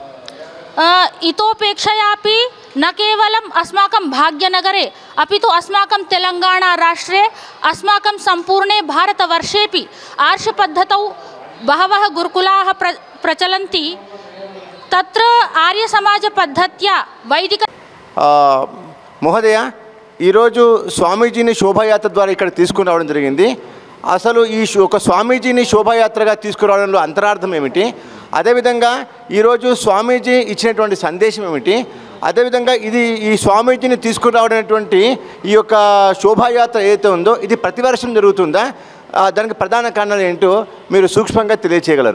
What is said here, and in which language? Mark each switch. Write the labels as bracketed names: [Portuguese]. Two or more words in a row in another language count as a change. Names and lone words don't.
[Sanskrit] इतोपेक्षयापि न केवलम् अस्माकं भाग्यनगरे अपि तु अस्माकं तेलङ्गाणाराष्ट्रे अस्माकं सम्पूर्णे भारतवर्षेपि आर्षपद्धतौ बहवः गुरुकुलाः प्रचलन्ति। तत्र आर्यसमाजपद्धत्या वैदिक [Telugu] మహోదయ ఈరోజు స్వామీజీని శోభాయాత్ర ద్వారా ఇక్కడ తీసుకుని రావడం జరిగింది. అసలు ఈ ఒక స్వామీజీని శోభాయాత్రగా తీసుకురావడంలో అంతరార్థం ఏమిటి, అదేవిధంగా ఈరోజు స్వామీజీ ఇచ్చినటువంటి సందేశం ఏమిటి, అదేవిధంగా ఇది ఈ స్వామీజీని తీసుకుని రావడమైనటువంటి ఈ యొక్క శోభాయాత్ర ఏదైతే ఉందో ఇది ప్రతి వర్షం జరుగుతుందా, దానికి ప్రధాన కారణాలు ఏంటో మీరు సూక్ష్మంగా తెలియచేయగలరు?